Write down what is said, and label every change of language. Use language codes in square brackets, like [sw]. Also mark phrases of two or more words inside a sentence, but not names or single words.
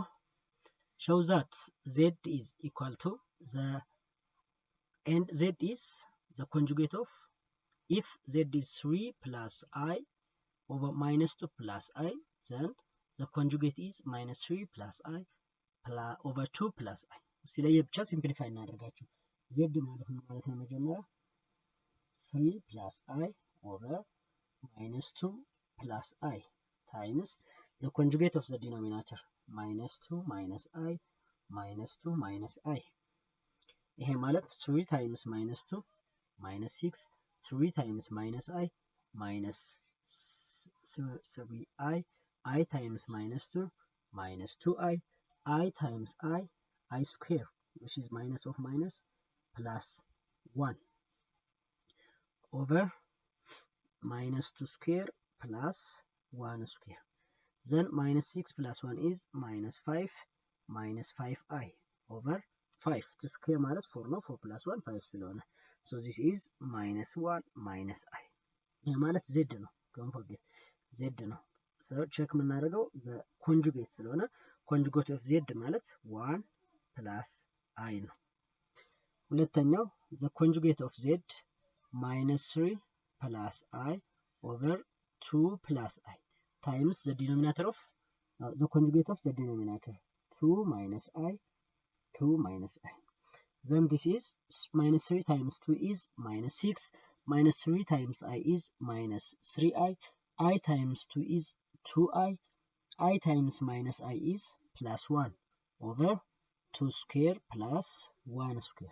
[en] Show that z is equal to and z is the conjugate of, if z is 3 plus i over minus 2 plus i, then the conjugate is minus 3 plus i over 2 plus i. [am] እስቲ ለየብቻ ሲምፕሊፋይ እናደርጋቸው። z ማለት ነው መጀመሪያ [en] 3 plus i over minus 2 plus i times the conjugate of the denominator minus 2 minus i minus 2 minus i. [am] ይሄ ማለት [en] 3 times minus 2 minus 6 3 times minus i minus 3i I times minus 2 minus 2i I times I square, which is minus of minus plus 1 over minus 2 square plus 1 square. Then minus 6 plus 1 is minus 5 minus 5i over 5. 2 square [am] ማለት 4 ነው። [en] 4 plus 1 5 ስለሆነ so this is minus 1 minus i. [am] ይሄ ማለት z ነው። [en] don't forget z ነው። so check የምናደርገው the conjugate ስለሆነ conjugate of z ማለት 1 plus i [am] ነው። ሁለተኛው [en] the conjugate of z minus 3 plus i over 2 plus i times the denominator of the conjugate of the denominator 2 minus i 2 minus i. Then this is minus 3 times 2 is minus 6 minus 3 times i is minus 3i I times 2 is 2i I times minus i is plus 1 over 2 square plus 1 square.